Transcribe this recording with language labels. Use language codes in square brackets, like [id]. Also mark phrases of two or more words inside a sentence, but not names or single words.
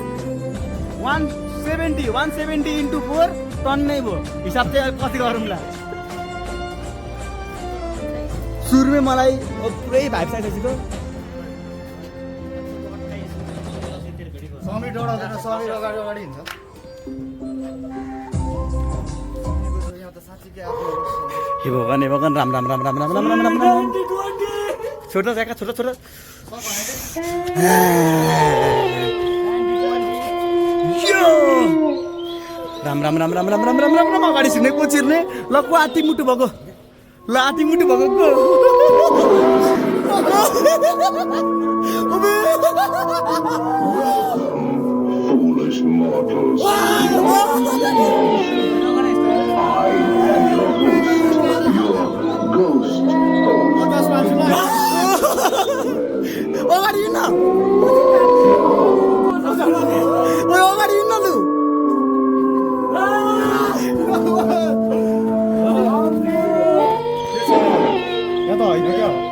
[ne] 170 इन्टु 4 टन्नै भयो हिसाब चाहिँ कति गरौँला सुरुमै मलाई पुरै भाइब चाहिएको समीर डराउँदैन समीर अगाडि अगाडि हिँड्छ हे भगवान राम राम राम राम राम राम राम राम राम छोटा ज्याका छोटा छोटा राम राम राम राम राम राम राम राम राम अगाडि छिर्ने को छिर्ने ल को आटी मुटु भएको ल आटी मुटु भएको को [en] Foolish mortals. I am your ghost. [ne] अगाडि हिँड्न अगाडि हिँड्न लु यहाँ त होइन क्या